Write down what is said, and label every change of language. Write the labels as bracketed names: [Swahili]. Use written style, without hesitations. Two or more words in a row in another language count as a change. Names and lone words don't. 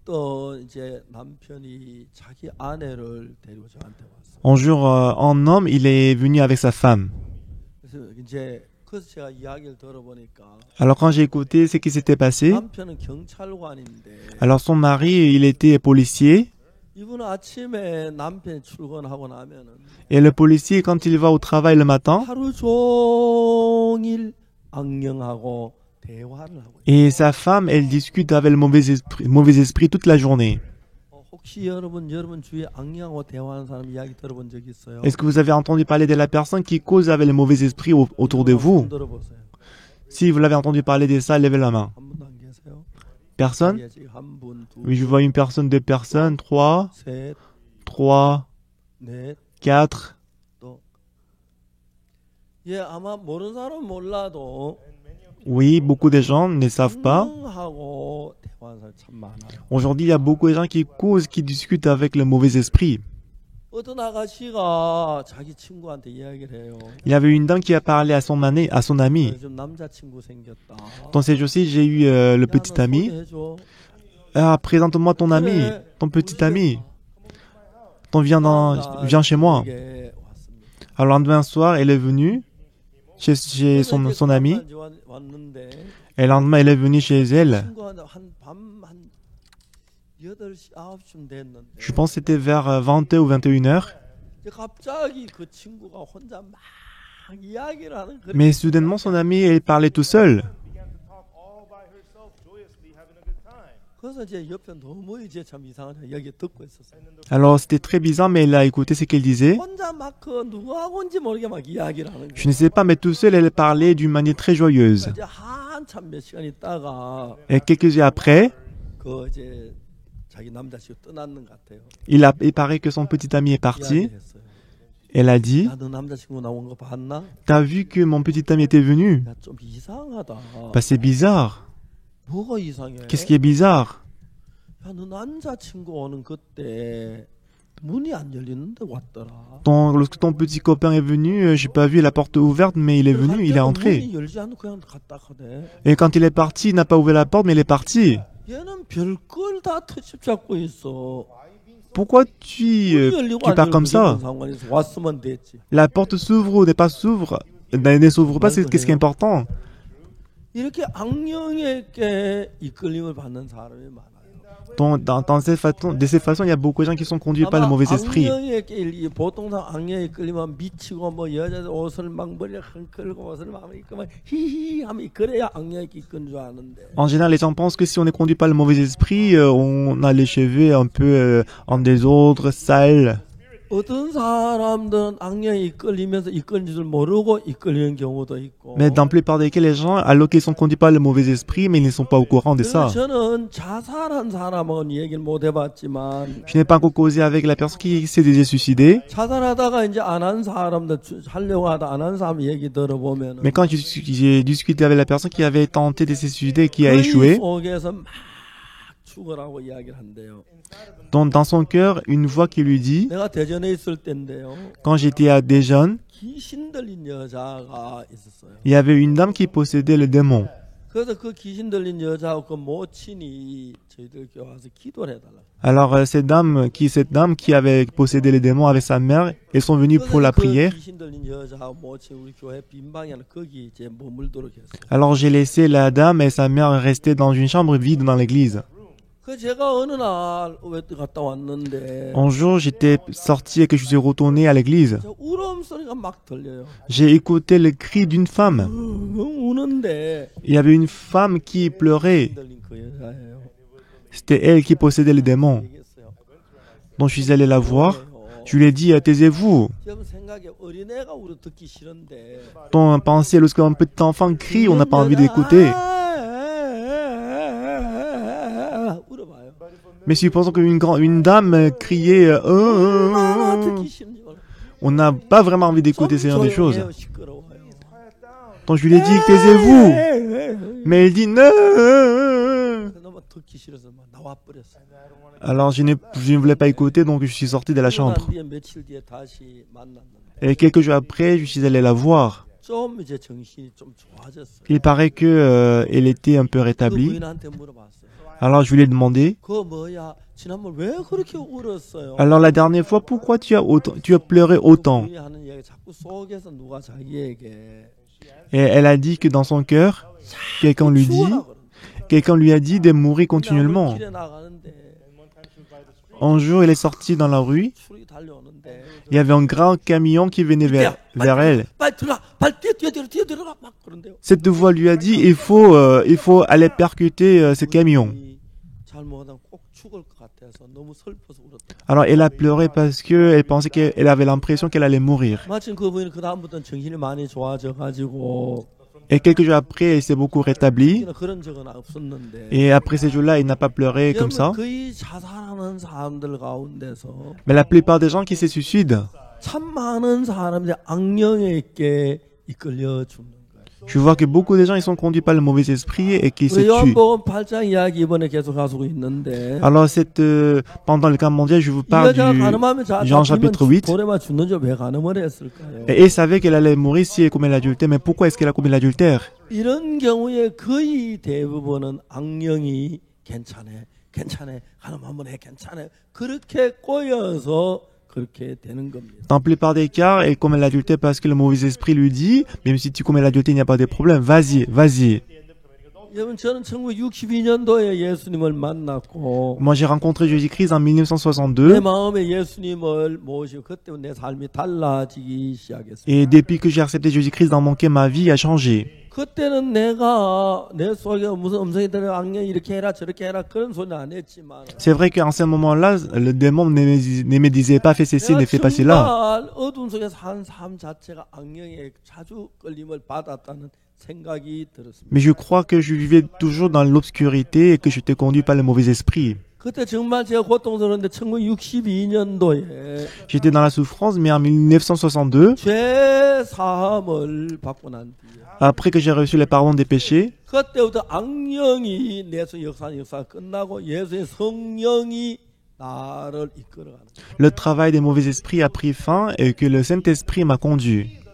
[French] Un jour, un homme, il est venu avec sa femme. Alors quand j'ai écouté ce qui s'était passé, alors son mari, il était policier. [Korean] 이분은 아침에 남편이 출근하고 나면은 [French] Et le policier, quand il va au travail le matin, [Korean] 하루 종일 악령하고 대화를 하고 있어요. [French] et sa femme, elle discute avec le mauvais esprit toute la journée. [Korean] 혹시 여러분 주위에 악령하고 대화하는 사람 이야기 들어본 적 있어요? [French] Est-ce que vous avez entendu parler de la personne qui cause avec le mauvais esprit autour de vous? [Korean] 손 들어보세요. [French] Si vous l'avez entendu parler de ça, levez la main. [Korean] 한 분도 안 계세요? [French] Personne? [Korean] 예, 지금 한 분, 두 [French] Oui, je [Korean] 분, [French] vois une personne, deux personnes, trois, [Korean] 셋, 넷, [French] quatre. [Korean] 또. 예, 아마 모르는 사람은 몰라도 [French] Oui, beaucoup de gens ne savent pas. [Korean] 악령하고 대화하는 사람 참 많아요. [French] Aujourd'hui, il y a beaucoup de gens qui causent, qui discutent avec le mauvais esprit. [Korean] 어떤 아가씨가 자기 친구한테 이야기를 해요. [French] Il y avait une dame qui a parlé à son ami. [Korean] 요즘 남자친구 생겼다. [French] Dans ces jours-ci, j'ai eu le petit ami. [Korean] 소개해줘. [French] Ah, présente-moi ton ami, ton petit ami. Viens chez moi. [Korean] 이게 왔습니다. [French] Alors, le lendemain soir, elle est venue chez son ami. [Korean] 왔는데 [French] Et le lendemain, elle est venue chez elle. [Korean] 친구한테 한밤한 8시 9시쯤 됐는데 [French] Je pense que c'était vers 20h ou 21h. [Korean] 이제 갑자기 그 친구가 혼자 막 이야기를 하는 그런 [French] Mais soudainement, son ami, elle parlait tout seul. [Korean] 그래서 이제 옆에 너무 이제 참 이상한 이야기 듣고 있었어요. [French] Alors, c'était très bizarre, mais elle a écouté ce qu'elle disait. [Korean] 혼자 막 그 누구하고인지 모르게 막 이야기를 하는 [French] Je [Korean] 거예요. [French] ne sais pas, mais tout seul, elle parlait d'une manière très joyeuse. [Korean] 이제 한참 몇 시간 있다가 [French] Et quelques heures après, [Korean] 그 이제 자기 남자친구 떠났는 것 같아요. [French] il paraît que son petit ami est parti. [Korean] 이야기했어요. [French] Elle a dit, [Korean] 야, 너 남자친구 나온 거 봤나? [French] t'as vu que mon petit ami était venu? [Korean] 야, 좀 이상하다. [French] Bah, c'est bizarre. [Korean] 뭐가 이상해? [French] Qu'est-ce qui est bizarre? [Korean] 야, 너 남자친구 오는 그때 문이 안 열리는데 왔더라. [French] Lorsque ton petit copain est venu, j'ai pas vu la porte ouverte, mais il est venu, il est entré. [Korean] 문이 열지 않고 그냥 갔다 가대. [French] Et quand il est parti, il n'a pas ouvert la porte, mais il est parti. [Korean] 얘는 별걸 다 터집 잡고 있어. [French] Pourquoi [Korean] 문이 [French] tu pars comme ça? [Korean] 상관이 있어. 왔으면 됐지. [French] La porte s'ouvre ou n'est pas s'ouvre? Ne s'ouvre pas, c'est qu'est-ce qui est important. [Korean] 이렇게 악령에게 이끌림을 받는 사람이 많아요. [French] De cette façon, il y a beaucoup de gens qui sont conduits par le mauvais esprit. [Korean] 악령에게 보통 악령에 이끌리면 미치고 뭐 여자 옷을 막 머리에 흔들고 옷을 막 입고 막 히히 하면 그래야 악령에 이끈 줄 아는데. [French] En général, les gens pensent que si on est conduit par le mauvais esprit, on a les cheveux un peu en désordre, sales. [Korean] 어떤 사람들은 악령에 이끌리면서 이끌린 줄 모르고 이끌리는 경우도 있고. [French] Mais dans la plupart des cas, les gens, alors qu'ils sont conduits par le mauvais esprit, mais ils ne sont pas au courant de ça. [Korean] 저는 자살한 사람하고는 얘기를 못 해봤지만 [French] Je n'ai pas encore causé avec la personne qui s'est déjà suicidée. [Korean] 자살하다가 이제 안 한 사람들 하려고 하다 안 한 사람 얘기 들어보면 [French] Mais quand j'ai discuté avec la personne qui avait tenté de se suicider et qui a échoué, [Korean] 속에서 막 죽으라고 이야기를 한대요. [French] dans son cœur, une voix qui lui dit, [Korean] 내가 대전에 있을 때인데요. [French] quand j'étais à Dijon, [Korean] 귀신 들린 여자가 있었어요. [French] il y avait une dame qui possédait le démon. [Korean] 그래서 그 귀신 들린 여자하고 그 모친이 저희들 교회 와서 기도를 해달라. [French] Alors cette dame qui avait possédé le démon avec sa mère, ils sont venus pour la prière. [Korean] 귀신 들린 여자하고 모친 우리 교회 빈 방에 거기 이제 머물도록 했어요. [French] Alors j'ai laissé la dame et sa mère rester dans une chambre vide dans l'église. [Korean] 그 제가 어느 날 갔다 왔는데 [French] Un jour, j'étais sorti et que je suis retourné à l'église. [Korean] 저 울음 소리가 막 들려요. [French] J'ai écouté le cri d'une femme. [Korean] 우는데 [French] Il y avait une femme qui pleurait. [Korean] 들린 그 여자예요. [French] C'était elle qui possédait le démon. [Korean] 얘기했어요. [French] Donc je suis allé la voir. Je lui ai dit, taisez-vous. [Korean] 지금 생각에 어린애가 울어 듣기 싫은데 [French] Ton pensée, lorsqu'un petit enfant crie, on n'a pas envie d'écouter. [Korean] 울어봐요. [French] Mais supposons qu'une dame criait, [Korean] 듣기 싫은지 몰라. [French] on n'a pas vraiment envie d'écouter ce genre de choses. [Korean] 조용해요, 시끄러워요. [French] Donc je lui ai dit, taisez-vous. Mais elle dit, non. [Korean] 너무 듣기 싫어서 막 나와버렸어요. [French] Alors je ne voulais pas écouter, donc je suis sorti de la chambre. [Korean] 뒤에 며칠 뒤에 다시 만났는데 [French] Et quelques jours après, je suis allé la voir. [Korean] 좀 이제 정신이 좀 좋아졌어요. [French] Il paraît que elle était un peu [Korean] 그 [French] rétablie. [Korean] 부인한테 물어봤어요. [French] Alors je lui ai demandé, [Korean] 그거 뭐야? 지난번 왜 그렇게 울었어요? [French] alors la dernière fois, pourquoi tu as pleuré autant? [Korean] 부인이 하는 이야기 자꾸 속에서 누가 자기에게 [French] Et elle a dit que dans son cœur, quelqu'un lui a dit de mourir continuellement. [Korean] 길에 나가는데 [French] Un jour, elle est sortie dans la rue. [Korean] 추락이 달려오는데 [French] Il y avait un grand camion qui venait vers elle. [Korean] 빨리 들어가, 빨리 뛰어 들어가 막 그런데요. [French] Cette voix lui a dit, il faut aller percuter ce camion. [Korean] 잘못하면 꼭 죽을 것 같아서 너무 슬퍼서 울었다. [French] Alors elle a pleuré parce que elle pensait qu'elle avait l'impression qu'elle allait mourir. [Korean] 마침 그 부인은 그 다음부터는 정신이 많이 좋아져 가지고 [French] Et quelques jours après, elle s'est beaucoup rétablie. [Korean] 그런 적은 없었는데. [French] Et après ces jours-là, il n'a pas pleuré comme ça. [Korean] 거의 자살하는 사람들 가운데서 [French] Mais la plupart des gens qui se suicident, [Korean] 참 많은 사람들이 악령에게 이끌려 죽는 거예요. [French] je vois que beaucoup de gens ils sont conduits par le mauvais esprit et qui se [Korean] 우리 [French] tuent. [Korean] 요한복음 8장 이야기 이번에 계속 하고 있는데 [French] Alors pendant le camp mondial, je vous [Korean] 이 [French] parle [Korean] 여자가 [French] du [Korean] 가늠하면 [French] Jean chapitre 8. [Korean] 돌에만 죽는지 왜 가늠을 했을까요? [French] Et elle savait qu'elle allait mourir si elle commet l'adultère. Mais pourquoi est-ce qu'elle a commis l'adultère? [Korean] 이런 경우에 거의 대부분은 악령이 괜찮아 가늠 한번 해 괜찮아 그렇게 꼬여서 그렇게 되는 겁니다. [French] Dans la plupart des cas, elle commet l'adultère parce que le mauvais esprit lui dit, même si tu commets l'adultère, il n'y a pas de problème. Vas-y, vas-y. [Korean] 여러분 저는 1962년도에 예수님을 만났고 [French] Moi, j'ai rencontré Jésus-Christ en [Korean] 내 [French] 1962. [Korean] 마음에 예수님을 모시고 그때 내 삶이 달라지기 시작했어요. [French] Et depuis que j'ai accepté Jésus-Christ dans mon cœur, ma vie a changé. [Korean] 그때는 내가 내 속에 무슨 음성이 들어 악령 이렇게 해라 저렇게 해라 그런 소리는 안 했지만 [French] C'est vrai qu'en ce moment-là, le démon ne me disait pas fais ceci, ne [Korean] 내가 [French] fais pas cela. [Korean] 정말 어둠 속에 산 삶 자체가 악령에 자주 끌림을 받았다는 생각이 들었습니다. [French] Mais je crois que je vivais toujours dans l'obscurité et que j'étais conduit par le mauvais esprit. [Korean] 그때 정말 제가 고통스러운데 1962년도에 [French] J'étais dans la souffrance, mais en 1962, [Korean] 죄 사함을 받고 난 뒤에 [French] après que j'ai reçu le pardon des péchés, [Korean] 그때부터 악령이 내 속 역사가 끝나고 예수의 성령이 나를 이끌어가는 거예요. [French] le travail des mauvais esprits a pris fin et que le Saint-Esprit m'a conduit.